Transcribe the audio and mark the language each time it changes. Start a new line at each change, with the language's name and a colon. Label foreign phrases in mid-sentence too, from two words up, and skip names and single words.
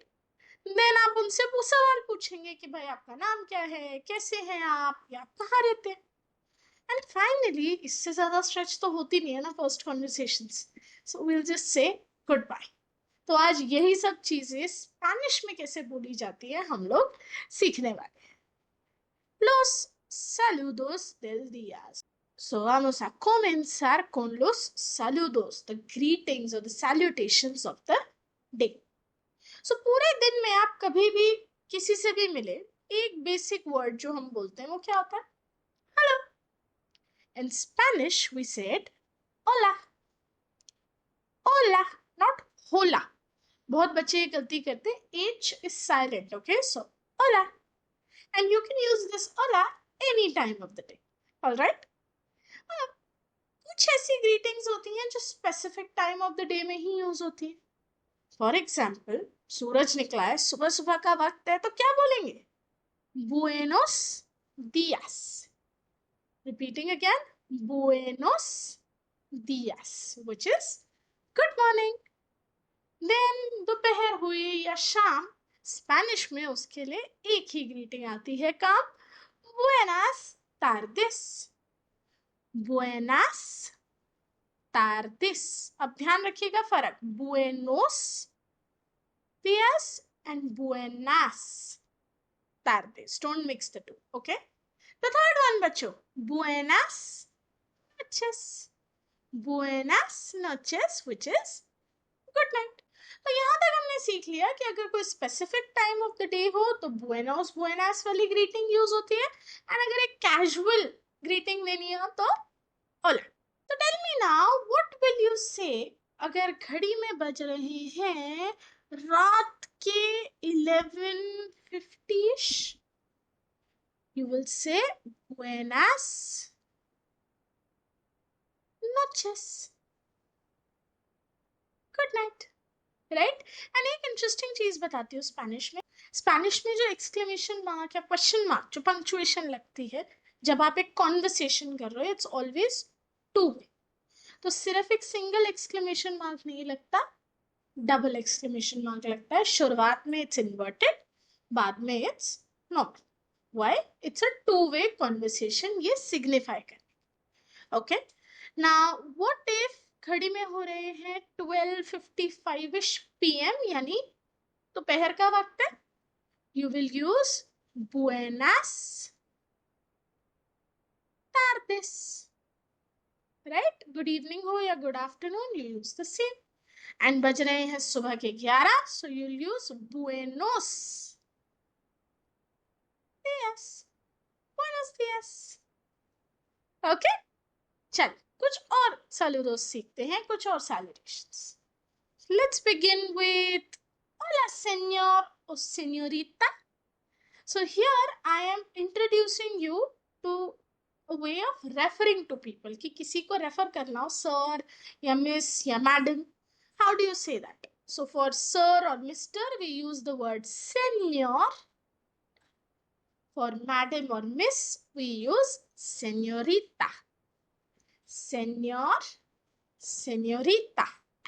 Hindi: देन आप उनसे सवाल पूछेंगे कि भाई आपका नाम क्या है, कैसे हैं आप, या आप कहाँ रहते हैं.
English: and finally,
Hindi: इससे ज्यादा स्ट्रेच तो होती नहीं है ना
English: first conversations, so we will just say goodbye.
Hindi: तो आज यही सब चीजें स्पेनिश में कैसे बोली जाती है हम लोग सीखने वाले हैं.
Spanish: Los saludos del día. So vamos a comenzar con los saludos,
English: the greetings or the salutations of the day.
Hindi: So पूरे दिन में आप कभी भी किसी से भी मिले, एक
English: basic word
Hindi: जो हम बोलते हैं वो क्या होता है? हेलो.
English: In Spanish we said hola. Hola, not hola.
Hindi: बहुत बच्चे ये गलती करते हैं,
English: H is silent, okay? So hola. And you can use this hola any time of the day. All right?
Hindi: कुछ ऐसी ग्रीटिंग्स होती हैं जो
English: specific time of the day
Hindi: में ही यूज होती है.
English: for example,
Hindi: सूरज निकला है, सुबह सुबह का वक्त है, तो क्या बोलेंगे?
Spanish: buenos días.
English: repeating again,
Spanish: buenos días,
English: which is good morning.
Hindi: देन दोपहर हुई या शाम, स्पेनिश में उसके लिए एक ही ग्रीटिंग आती है, काम,
Spanish: buenas tardes. buenas tardes.
Hindi: अब ध्यान रखिएगा फर्क,
Spanish: buenos días and buenas tardes.
English: Don't mix the two, okay? The third one बच्चों,
Spanish: buenas noches. Buenas noches,
English: which is good night.
Hindi: तो यहाँ तक हमने सीख लिया कि अगर कोई
English: specific time of the day
Hindi: हो तो
Spanish: buenos buenas
Hindi: वाली
English: greeting use
Hindi: होती है, एंड अगर एक
English: casual greeting
Hindi: देनी हो तो hola. तो
English: tell me now, what will you say
Hindi: अगर घड़ी में बज रहे हैं रात के 11:50ish?
English: you will say
Spanish: buenas noches,
English: good night, right?
Hindi: एंड एक इंटरेस्टिंग चीज बताती हूँ स्पेनिश में जो
English: exclamation mark
Hindi: या
English: question mark,
Hindi: जो पंक्चुएशन लगती है जब आप एक कॉन्वर्सेशन कर रहे हो,
English: it's always two way.
Hindi: तो सिर्फ एक
English: single exclamation mark
Hindi: नहीं लगता,
English: double exclamation mark
Hindi: लगता है. शुरुआत में
English: it's inverted,
Hindi: बाद में
English: it's normal. व्हाई? it's a two way conversation,
Hindi: ये सिग्निफाई कर.
English: okay, now what if
Hindi: घड़ी में हो रहे हैं 12:55 PM, यानी दोपहर का वक्त है.
English: you will use
Spanish: buenas tardes,
English: राइट? good evening
Hindi: हो या
English: good afternoon, you use the same.
Hindi: एंड बज रहे हैं सुबह के 11,
English: so you use
Spanish: buenos días. buenos días.
Hindi: ओके, चल कुछ और saludos सीखते हैं, कुछ और salutations.
English: Let's begin with
Spanish: hola señor
English: or señorita. So here I am introducing you to a way of referring to people,
Hindi: कि किसी को रेफर करना हो, सर या मिस या मैडम,
English: how do you say that? So for sir or mister we use the word señor. For madam or miss we use señorita.
Spanish: Señor, señorita.
English: Okay?